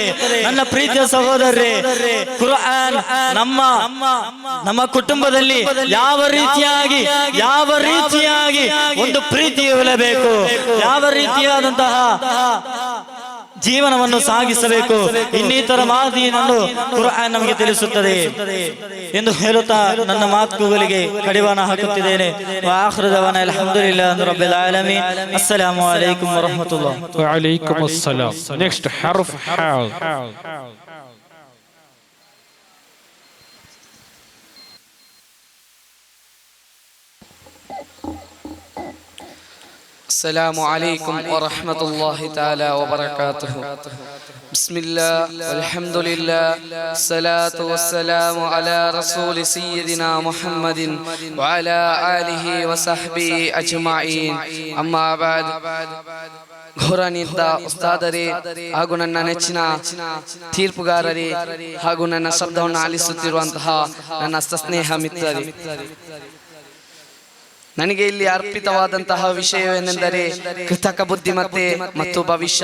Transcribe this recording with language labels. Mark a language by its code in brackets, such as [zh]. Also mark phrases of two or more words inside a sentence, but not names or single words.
[kn] ನನ್ನ ಪ್ರೀತಿಯ ಸಹೋದರರೇ, ಕುರ್ಆನ್ ನಮ್ಮ ಕುಟುಂಬದಲ್ಲಿ ಯಾವ ರೀತಿಯಾಗಿ ಒಂದು ಪ್ರೀತಿ ಇರಬೇಕು, ಯಾವ ರೀತಿಯಾದಂತಹ ಜೀವನವನ್ನು ಸಾಗಿಸಬೇಕು, ಇನ್ನಿತರ ಮಾಹಿತಿಯನ್ನು ಕುರ್ಆನ್ ನಮಗೆ ತಿಳಿಸುತ್ತದೆ ಎಂದು ಹೇಳುತ್ತಾ ನನ್ನ ಮಾತುಗಳಿಗೆ ಕಡಿವಾಣ ಹಾಕುತ್ತಿದ್ದೇನೆ. [ar] آخر دعوانا الحمد لله رب العالمين. السلام عليكم ورحمة الله. وعليكم السلام. Next حرف حاء. السلام عليكم ورحمة الله تعالى وبركاته. بسم الله والحمد لله الصلاة والسلام على رسول سيدنا محمد وعلى آله وصحبه أجمعين. أما بعد, [kn] ಘೋರಾನಿದ್ದ ಉಸ್ತಾದರೇ ಹಾಗೂ ನನ್ನ ನೆಚ್ಚಿನ ತೀರ್ಪುಗಾರರೇ ಹಾಗೂ ನನ್ನ ಶಬ್ದವನ್ನು ಆಲಿಸುತ್ತಿರುವಂತಹ ನನ್ನ ಸಸ್ನೇಹ ಮಿತ್ರರೇ, ನನಗೆ ಇಲ್ಲಿ ಅರ್ಪಿತವಾದಂತಹ ವಿಷಯವೇನೆಂದರೆ ಕೃತಕ ಬುದ್ಧಿಮತ್ತೆ ಮತ್ತು ಭವಿಷ್ಯ.